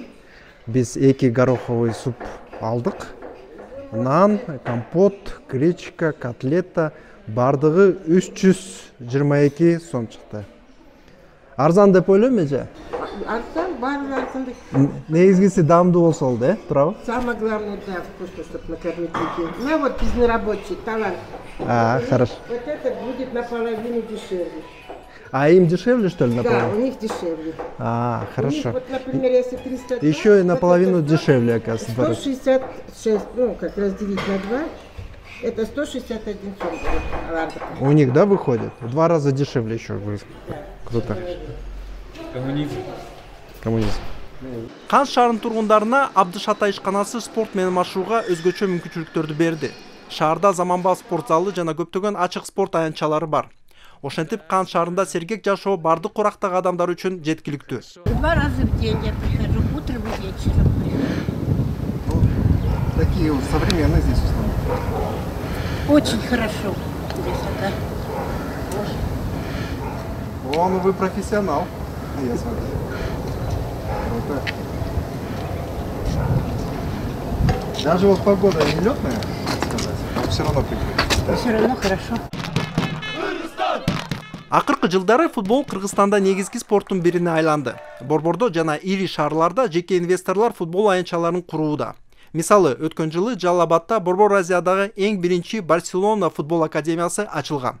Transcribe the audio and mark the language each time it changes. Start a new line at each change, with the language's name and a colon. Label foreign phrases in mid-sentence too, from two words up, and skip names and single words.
Kyrgyz: Биз 2
Russian: гороховый суп
Kyrgyz: алдык. Нан, компот, гречка, котлета бардыгы 322 сом чыкты. Арзан деп ойлойм эже? Арзан, баары арзан. Негизгиси даамдуу болсо болду, туурабы?
Russian: Самое главное, да, вкусно, чтобы накормить людей. Ну вот без нерабочий талант. Хорошо. Вот это будет наполовину дешевле. А им дешевле, что ли, наполовину? Да, у них дешевле. Хорошо. У них, вот, например, если 300... Еще и наполовину дешевле, оказывается. 166, ну, как разделить на 2, это 161 сом. У них, да, выходит? В 2 раза дешевле еще. Круто. Коммунизм.
Kyrgyz: Кант шаарынын тургундарына Абдыш Ата ишканасы спорт менен машыгууга өзгөчө мүмкүнчүлүктөрдү берди. Шаарда заманбап спорт залы жана көптөгөн ачык спорт аянтчалары бар. Ошентип Кант шаарында сергек жашоо бардык курактагы адамдар үчүн жеткиликтүү.
Russian: 2 раза в день я прихожу, утром и вечером. Такие современные здесь условия. Очень хорошо здесь это. О, ну вы профессионал. Я смотрю. Даже вот погода не летная, так сказать, но все равно прикольно. Все равно хорошо.
Kyrgyz: Акыркы жылдары футбол Кыргызстанда негизги спорттун бирине айланды. Борбордо жана ири шаарларда жеке инвесторлор футбол аянтчаларын курууда. Мисалы, өткөн жылы Жалал-Абадта Борбор Азиядагы эң биринчи Барселона футбол академиясы ачылган.